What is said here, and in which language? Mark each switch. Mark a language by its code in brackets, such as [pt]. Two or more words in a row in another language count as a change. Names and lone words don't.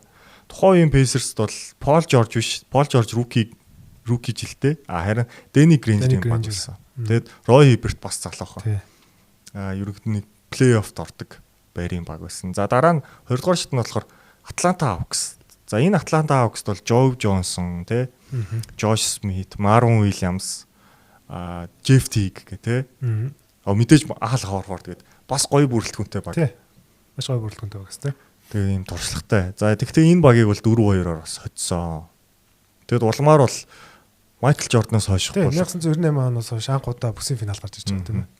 [mn] Тухайн үеийн Pacers-д бол Paul George биш, Paul George rookie жилдээ харин Danny Granger юм болсон. Тэгээд Roy Hibbert бас залуухан. Ерөнхийдөө плей-оффт ордог байрын баг байсан. За дараа нь 20-р шатнд болохоор Atlanta Hawks. За энэ Atlanta Hawks бол Joe Johnson тий, Josh Smith, Marvin Williams, Jeff Teague гэх тий. Мэдээж Al Horford гээд бас гоё бүрэлдэхүүнтэй баг. Тий. Маш гоё бүрэлдэхүүнтэй баг тий. Тэгээ ийм туршлагатай. За тэгвэл энэ багийг бол 4-2-оор бас хоцсон. Тэгэд улмаар бол Майкл Жорданаас хойш байхгүй. 1998 оноос хойш анхудаа бүсийн финал гарч ирж байгаа тийм ээ.